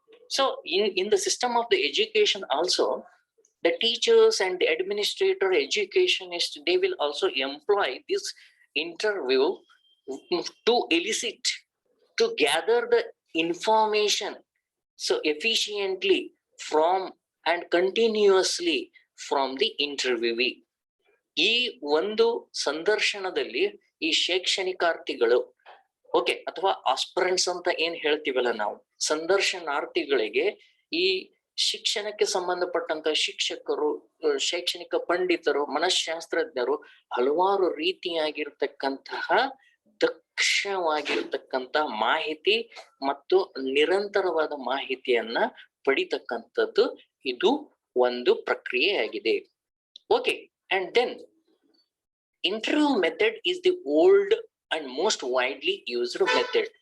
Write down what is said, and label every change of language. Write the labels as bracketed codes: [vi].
[en] So in the system of the education also, the teachers and the administrator, educationist, they will also employ this interview to elicit, to gather the information so efficiently from and continuously from the interviewee. [kn] ಈ ಒಂದು ಸಂದರ್ಶನದಲ್ಲಿ ಈ ಶೈಕ್ಷಣಿಕಾರ್ಥಿಗಳು okay ಅಥವಾ aspirants ಅಂತ ಏನ್ ಹೇಳ್ತೀವಲ್ಲ ನಾವು, ಸಂದರ್ಶನಾರ್ಥಿಗಳಿಗೆ ಈ ಶಿಕ್ಷಣಕ್ಕೆ ಸಂಬಂಧಪಟ್ಟಂತ ಶಿಕ್ಷಕರು, ಶೈಕ್ಷಣಿಕ ಪಂಡಿತರು, ಮನಃಶಾಸ್ತ್ರಜ್ಞರು ಹಲವಾರು ರೀತಿಯಾಗಿರ್ತಕ್ಕಂತಹ ದಕ್ಷವಾಗಿರ್ತಕ್ಕಂತ ಮಾಹಿತಿ ಮತ್ತು ನಿರಂತರವಾದ ಮಾಹಿತಿಯನ್ನ ಪಡಿತಕ್ಕಂಥದ್ದು ಇದು ಒಂದು ಪ್ರಕ್ರಿಯೆಯಾಗಿದೆ. [en] Okay, and then interview method is the old and most widely used method.